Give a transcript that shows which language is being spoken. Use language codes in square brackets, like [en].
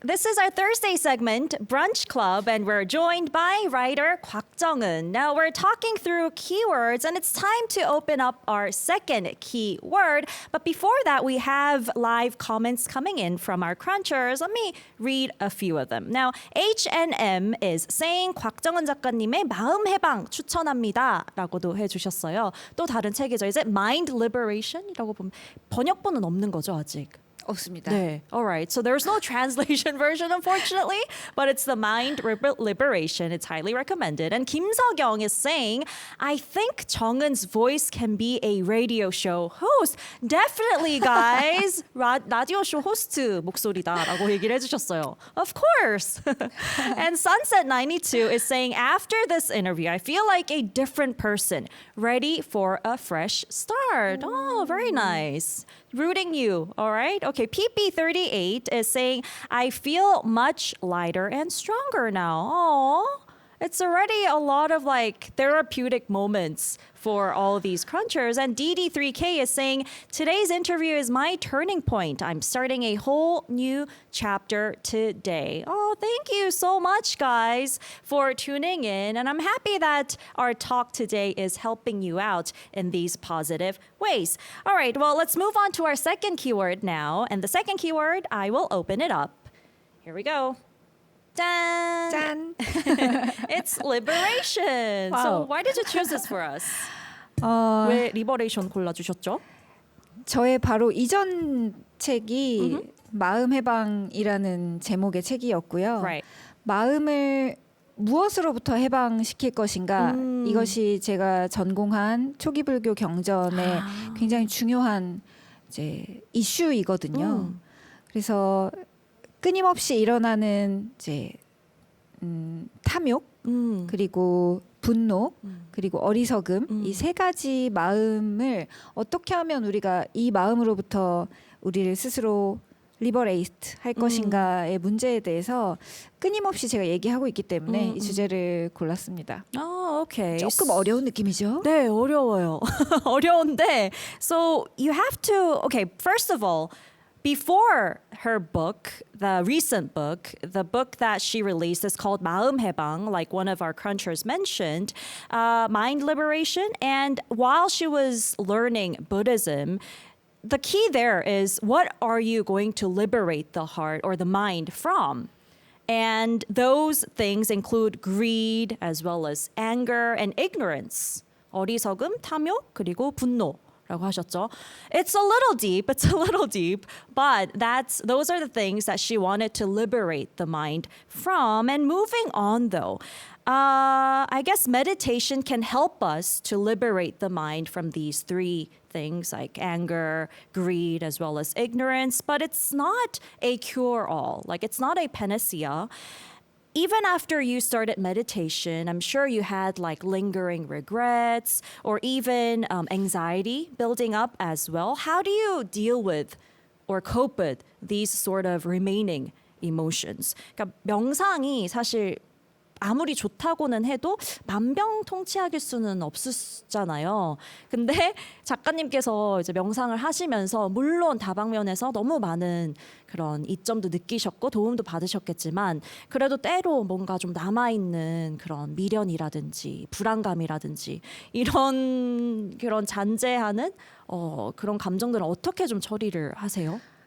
[en] This is our Thursday segment, Brunch Club, and we're joined by writer Kwak Jung-eun. Now we're talking through keywords, and it's time to open up our second keyword. But before that, we have live comments coming in from our crunchers. Let me read a few of them. Now, H&M is saying [ko] 곽정은 작가님의 마음 해방 추천합니다라고도 해주셨어요. 또 다른 책이죠. 이제 Mind Liberation이라고 보면 번역본은 없는 거죠 아직. 없습니다. 네. [en] All right. So there's no translation version, unfortunately, but it's the mind liberation. It's highly recommended. And Kim Seok-young is saying, I think Jung's voice can be a radio show host. Definitely, guys. [ko] 라디오 쇼 호스트 목소리다라고 얘기를 해주셨어요. [en] Of course. And Sunset92 is saying, after this interview, I feel like a different person, ready for a fresh start. Oh, very nice. Rooting you, all right? Okay, PP38 is saying, I feel much lighter and stronger now. Oh, it's already a lot of like therapeutic moments for all these crunchers. And DD3K is saying, today's interview is my turning point. I'm starting a whole new chapter today. Oh, thank you so much, guys, for tuning in. And I'm happy that our talk today is helping you out in these positive ways. All right, well, let's move on to our second keyword now. And the second keyword, I will open it up. Here we go. [ko] 짠! 짠. [en] It's liberation. So why did you choose this for us? [ko] 왜 리버레이션 골라주셨죠? 저의 바로 이전 책이 마음 해방이라는 제목의 책이었고요. [en] Right. [ko] 마음을 무엇으로부터 해방시킬 것인가 이것이 제가 전공한 초기 불교 경전의 굉장히 중요한 이제 이슈이거든요. 그래서 끊임없이 일어나는 이제 탐욕 그리고 분노 그리고 어리석음 이 세 가지 마음을 어떻게 하면 우리가 이 마음으로부터 우리를 스스로 리버레이트 할 것인가의 문제에 대해서 끊임없이 제가 얘기하고 있기 때문에 이 주제를 골랐습니다. [en] Oh, okay. [ko] 조금 어려운 느낌이죠? 네, 어려워요. 어려운데, [en] so you have to, okay, first of all, before her book, the recent book, the book that she released is called 마음 해방, like one of our crunchers mentioned, mind liberation. And while she was learning Buddhism, the key there is what are you going to liberate the heart or the mind from? And those things include greed as well as anger and ignorance. [ko] 어리석음, 탐욕, 그리고 분노. 라고 하셨죠. [en] It's a little deep, but those are the things that she wanted to liberate the mind from. And moving on though, I guess meditation can help us to liberate the mind from these three things like anger, greed, as well as ignorance, but it's not a cure-all. Like it's not a panacea. Even after you started meditation, I'm sure you had like lingering regrets or even anxiety building up as well. How do you deal with or cope with these sort of remaining emotions? [ko] 그러니까 명상이 사실 아무리 좋다고는 해도 만병통치약일 수는 없었잖아요. 근데 작가님께서 이제 명상을 하시면서 물론 다방면에서 너무 많은 그런 이점도 느끼셨고 도움도 받으셨겠지만 그래도 때로 뭔가 좀 남아있는 그런 미련이라든지 불안감이라든지 이런 그런 잔재하는 그런 감정들은 어떻게 좀 처리를 하세요?